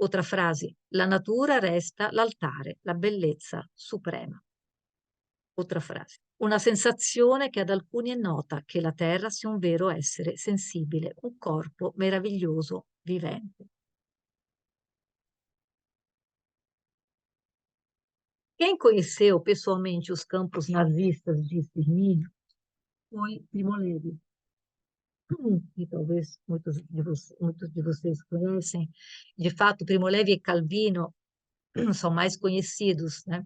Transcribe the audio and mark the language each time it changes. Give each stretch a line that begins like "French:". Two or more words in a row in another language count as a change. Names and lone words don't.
Portuguese: Outra frase,
Italian: la natura resta l'altare, la bellezza suprema. Altra frase, una sensazione che ad alcuni è nota, che la terra sia un vero essere sensibile, un corpo meraviglioso, vivente.
Portuguese: Quem conheceu pessoalmente os campos nazistas de extermínio foi Primo Levi, que talvez muitos de vocês conhecem. De fato, Primo Levi e Calvino são mais conhecidos, né?